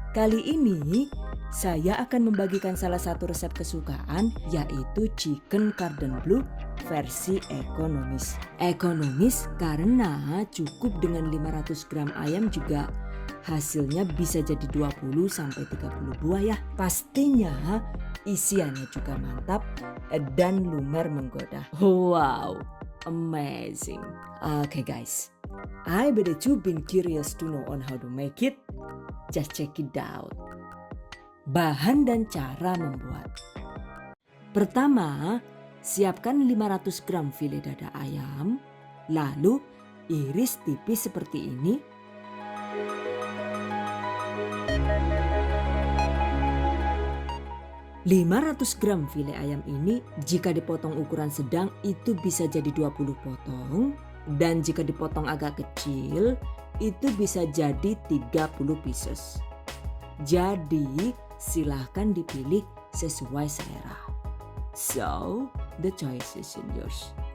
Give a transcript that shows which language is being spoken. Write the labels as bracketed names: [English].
[Indonesian] Kali ini saya akan membagikan salah satu resep kesukaan, yaitu chicken cordon bleu versi ekonomis. Ekonomis karena cukup dengan 500 gram ayam juga hasilnya bisa jadi 20-30 buah ya. Pastinya isiannya juga mantap dan lumer menggoda. [English] Wow, amazing. Okay guys, I bet you been curious to know on how to make it. Just check it out. [Indonesian] Bahan dan cara membuat. Pertama, siapkan 500 gram file dada ayam, lalu iris tipis seperti ini. "500 gram file ayam ini jika dipotong ukuran sedang itu bisa jadi 20 potong, dan jika dipotong agak kecil itu bisa jadi 30 pieces. Jadi silahkan dipilih sesuai selera. [English] So the choice is in yours.